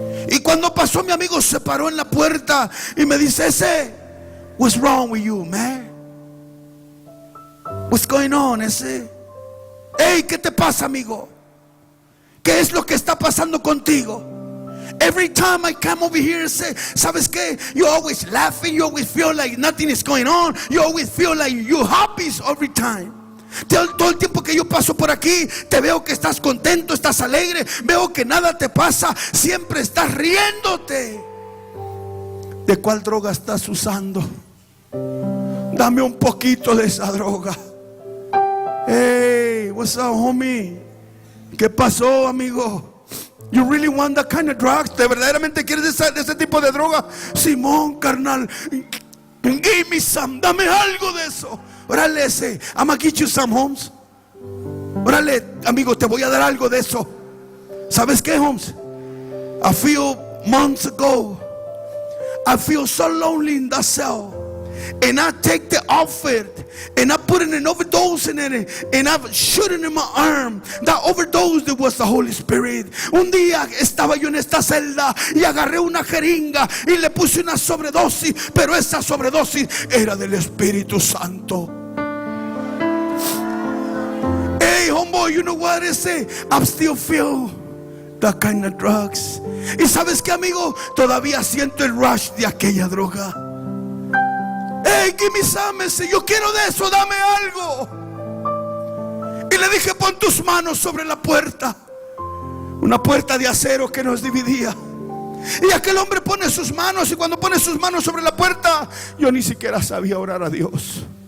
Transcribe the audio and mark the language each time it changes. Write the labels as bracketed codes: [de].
[es] Y cuando pasó, mi amigo se paró en la puerta y me dice: ese, [en] what's wrong with you, man? What's going on, ese? Hey, [es] ¿qué te pasa, amigo? ¿Qué es lo que está pasando contigo? [en] Every time I come over here, say, [es] ¿sabes qué? [en] You always laughing, you always feel like nothing is going on, you always feel like you're happy every time. [es] Todo el tiempo que yo paso por aquí, te veo que estás contento, estás alegre, veo que nada te pasa, siempre estás riéndote. ¿De cuál droga estás usando? Dame un poquito de esa droga. [en] Hey, what's up, homie? [es] ¿Qué pasó, amigo? [en] You really want that kind of drugs? [es] ¿Te verdaderamente quieres de ese tipo de droga? Simón, carnal, [en] give me some, [es] dame algo de eso. Órale, ese, [en] I'm gonna get you some, [es] Holmes. Órale, amigo, te voy a dar algo de eso. ¿Sabes qué, Holmes? [en] A few months ago, I feel so lonely in that cell, and I take the outfit and I put putting an overdose in it, and I shot it in my arm. That overdose was the Holy Spirit. [es] Un día estaba yo en esta celda y agarré una jeringa y le puse una sobredosis, pero esa sobredosis era del Espíritu Santo. [en] Hey, homeboy, you know what I say? I'm still feel that kind of drugs. [es] Y sabes qué, amigo, todavía siento el rush de aquella droga. [en] Hey, give me some. [es] Yo quiero de eso, dame algo. Y le dije, pon tus manos sobre la puerta. Una puerta de acero que nos dividía. Y aquel hombre pone sus manos, y cuando pone sus manos sobre la puerta, yo ni siquiera sabía orar a Dios.